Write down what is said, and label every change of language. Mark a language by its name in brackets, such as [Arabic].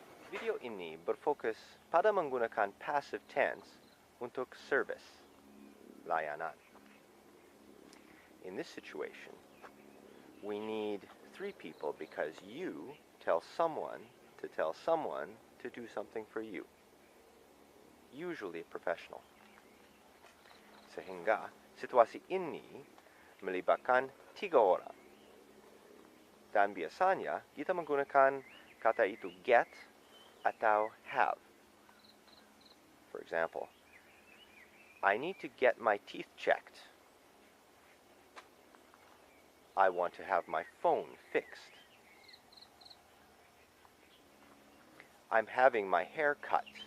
[Indonesian] Video ini berfokus pada menggunakan passive tense untuk service, layanan. [English] In this situation, we need three people because you tell someone to do something for you. Usually a professional. [Indonesian] Sehingga situasi ini melibatkan 3 orang. Dan biasanya kita menggunakan kata itu get atau have. [English] For example, I need to get my teeth checked. I want to have my phone fixed. I'm having my hair cut.